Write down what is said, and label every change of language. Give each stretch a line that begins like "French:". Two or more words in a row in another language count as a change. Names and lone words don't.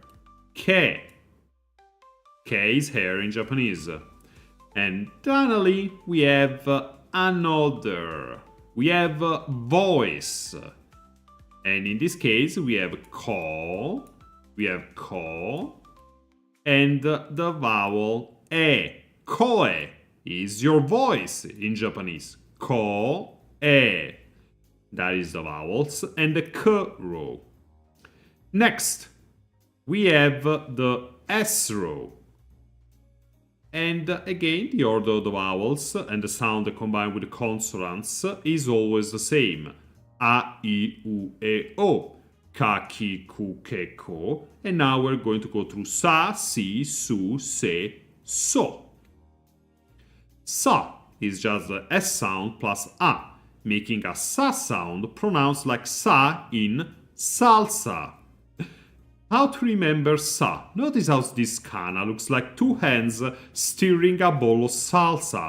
English: Ke. Ke is hair in Japanese. And finally, we have another. We have voice. And in this case, we have ko. We have ko. And the vowel e. Koe is your voice in Japanese. Ko, e. That is the vowels. And the k row. Next, we have the s row. And again, the order of the vowels and the sound combined with the consonants is always the same. A, I, U, E, O. Ka, ki, ku, ke, ko. And now we're going to go through sa, si, su, se, so. Sa is just the S sound plus A, making a sa sound pronounced like sa in salsa. How to remember sa? Notice how this kana looks like two hands stirring a bowl of salsa.